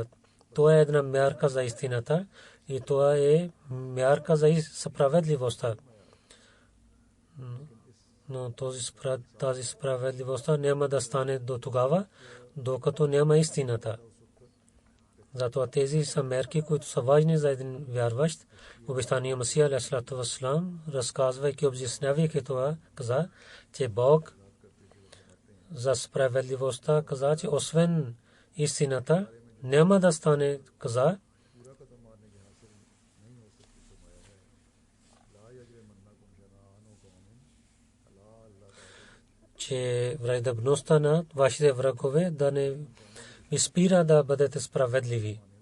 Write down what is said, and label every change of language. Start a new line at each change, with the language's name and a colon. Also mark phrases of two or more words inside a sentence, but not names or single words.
Bulgarian: Това е една мярка за истината и това е мярка за справедливостта. Но тази справедливостта няма да стане до тогава, докато няма истината. Затова тези са мерки, които са важни за един вярващ. Обещания Масия
Arabic: عليه وسلام,
Bulgarian: разказвайки, обяснявайки това, каза, че Бог за справедливостта каза, че освен истината няма да стане, каза, че враждебността на вашите врагове да не ви спира да бъдете справедливи.